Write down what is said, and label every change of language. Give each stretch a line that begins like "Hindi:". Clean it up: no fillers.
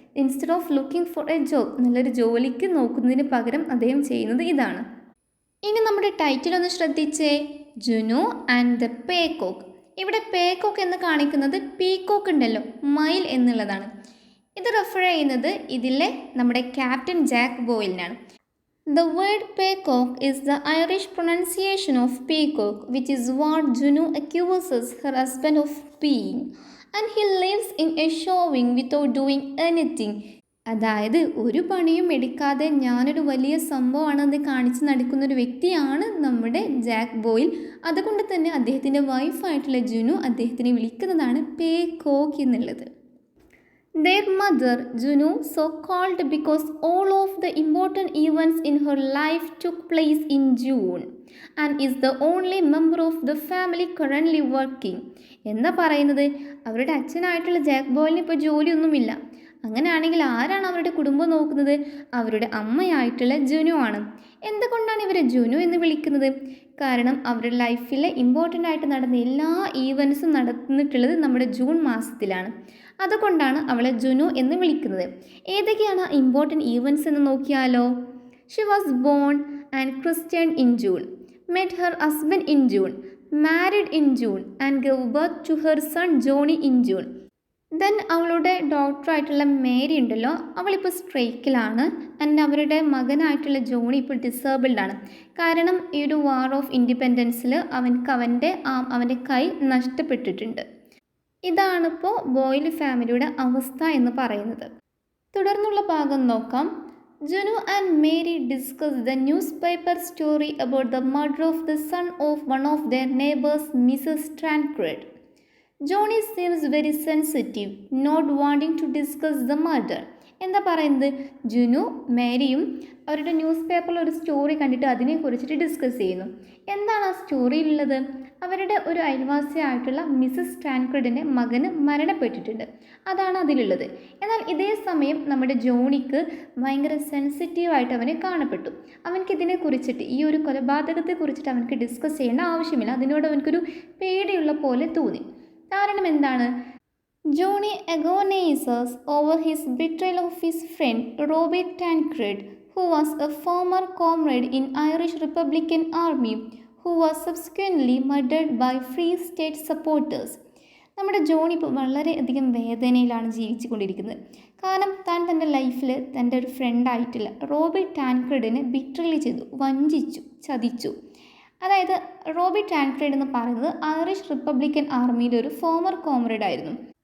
English: instead of looking for a job,
Malayalam: നല്ലൊരു ജോലിക്ക് നോക്കുന്നതിന് പകരം അദ്ദേഹം ചെയ്യുന്നത് ഇതാണ്. ഇനി നമ്മുടെ ടൈറ്റിൽ ഒന്ന് ശ്രദ്ധിച്ചേ, ജുനോ ആൻഡ് ദ പേകോക്ക്. ഇവിടെ പേകോക്ക് എന്ന് കാണിക്കുന്നത് പീകോക്ക് ഉണ്ടല്ലോ, മയിൽ എന്നുള്ളതാണ്. ഇത് റെഫർ ചെയ്യുന്നത് ഇതിലെ നമ്മുടെ captain Jack ബോയിലിനാണ്.
English: The word paycock is the Irish pronunciation of peacock, which is what Juno accuses her husband of being, and he lives in a showing without doing anything.
Malayalam: അതായത് ഒരു പണിയും എടുക്കാതെ ഞാനൊരു വലിയ സംഭവമാണെന്ന് കാണിച്ച് നടക്കുന്നൊരു വ്യക്തിയാണ് നമ്മുടെ ജാക്ക് ബോയിൽ. അതുകൊണ്ട് തന്നെ അദ്ദേഹത്തിൻ്റെ വൈഫായിട്ടുള്ള ജുനു അദ്ദേഹത്തിനെ വിളിക്കുന്നതാണ് പേകോക്ക് എന്നുള്ളത്.
English: Their mother, Juno, so called because all of the important events in her life took place in June and is the only member of the family currently working.
Malayalam: എന്താ പറയുന്നത്, അവരുടെ അച്ഛനായിട്ടുള്ള ജാക്ക് ബോയിലിന് ഇപ്പോൾ ജോലിയൊന്നുമില്ല. അങ്ങനെയാണെങ്കിൽ ആരാണ് അവരുടെ കുടുംബം നോക്കുന്നത്? അവരുടെ അമ്മയായിട്ടുള്ള ജുനു ആണ്. എന്തുകൊണ്ടാണ് ഇവരെ ജുനു എന്ന് വിളിക്കുന്നത്? കാരണം അവരുടെ ലൈഫിലെ ഇമ്പോർട്ടൻ്റ് ആയിട്ട് നടന്ന എല്ലാ ഈവൻസും നടന്നിട്ടുള്ളത് നമ്മുടെ ജൂൺ മാസത്തിലാണ്. അതുകൊണ്ടാണ് അവളെ ജുനു എന്ന് വിളിക്കുന്നത്. ഏതൊക്കെയാണ് ഇമ്പോർട്ടൻറ്റ് ഈവൻസ് എന്ന് നോക്കിയാലോ.
English: She was born and christened in June. met her husband in June, married in June, and gave birth to her son Johnny in June.
Malayalam: Then അവളുടെ ഡോക്ടറായിട്ടുള്ള മേരി ഉണ്ടല്ലോ, അവളിപ്പോൾ സ്ട്രൈക്കിലാണ്. ആൻഡ് അവരുടെ മകനായിട്ടുള്ള ജോണി ഇപ്പോൾ ഡിസേബിൾഡ് ആണ്. കാരണം ഈ ഒരു വാർ ഓഫ് ഇൻഡിപെൻഡൻസിൽ അവൻ്റെ കൈ നഷ്ടപ്പെട്ടിട്ടുണ്ട്. ഇതാണിപ്പോൾ ബോയിൽ ഫാമിലിയുടെ അവസ്ഥ എന്ന് പറയുന്നത്. തുടർന്നുള്ള ഭാഗം നോക്കാം.
English: Juno and Mary discuss the newspaper story about the murder of the son of one of their neighbors, Mrs. Tancred. Johnny seems very sensitive, not wanting to discuss the murder.
Malayalam: എന്താ പറയുന്നത്? ജുനു മേരിയും അവരുടെ ന്യൂസ് പേപ്പറിൽ ഒരു story കണ്ടിട്ട് അതിനെക്കുറിച്ചിട്ട് discuss ചെയ്യുന്നു. എന്താണ് ആ സ്റ്റോറിയിലുള്ളത്? അവരുടെ ഒരു അയൽവാസിയായിട്ടുള്ള മിസ്സസ് ടാൻക്രിഡിൻ്റെ മകന് മരണപ്പെട്ടിട്ടുണ്ട്. അതാണ് അതിലുള്ളത്. എന്നാൽ ഇതേ സമയം നമ്മുടെ ജോണിക്ക് ഭയങ്കര സെൻസിറ്റീവായിട്ട് അവനെ കാണപ്പെട്ടു. അവൻക്ക് ഇതിനെക്കുറിച്ചിട്ട്, ഈ ഒരു കൊലപാതകത്തെക്കുറിച്ചിട്ട് അവനക്ക് ഡിസ്കസ് ചെയ്യേണ്ട ആവശ്യമില്ല. അതിനോട് അവനക്കൊരു പേടിയുള്ള പോലെ തോന്നി. കാരണം എന്താണ്?
English: Johnny agonizes over his betrayal of his friend Robert Tancred, who was a former comrade in Irish Republican Army, who was subsequently murdered by Free State supporters.
Malayalam: നമ്മുടെ ജോണി ഇപ്പോൾ വളരെയധികം വേദനയിലാണ് ജീവിച്ചു കൊണ്ടിരിക്കുന്നത്. കാരണം താൻ തൻ്റെ ലൈഫിൽ തൻ്റെ ഒരു ഫ്രണ്ടായിട്ടുള്ള റോബർട്ട് ടാൻക്രിഡിനെ ബിട്രേൽ ചെയ്തു, വഞ്ചിച്ചു, ചതിച്ചു. അതായത് റോബർട്ട് ടാൻക്രിഡ് എന്ന് പറയുന്നത് ഐറിഷ് റിപ്പബ്ലിക്കൻ ആർമിയിലെ ഒരു ഫോമർ കോമ്രേഡ് ആയിരുന്നു.